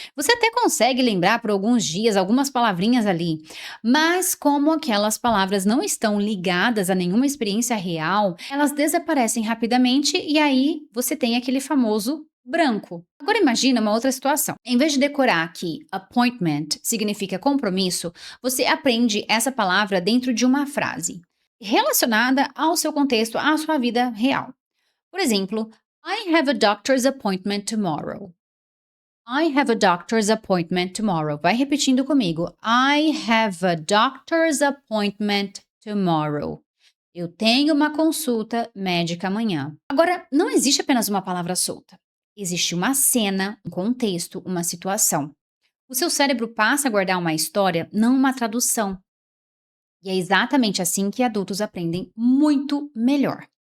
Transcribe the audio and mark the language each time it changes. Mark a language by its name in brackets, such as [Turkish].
[Portuguese] Você até consegue lembrar por alguns dias algumas palavrinhas ali, mas como aquelas palavras não estão ligadas a nenhuma experiência real, elas desaparecem rapidamente e aí você tem aquele famoso branco. Agora imagina uma outra situação. Em vez de decorar que appointment significa compromisso, você aprende essa palavra dentro de uma frase relacionada ao seu contexto, à sua vida real. Por exemplo, [English] I have a doctor's appointment tomorrow. I have a doctor's appointment tomorrow. [Portuguese] Vai repetindo comigo. [English] I have a doctor's appointment tomorrow. [Portuguese] Eu tenho uma consulta médica amanhã. Agora, não existe apenas uma palavra solta. Existe uma cena, um contexto, uma situação. O seu cérebro passa a guardar uma história, não uma tradução. E é exatamente assim que adultos aprendem muito melhor.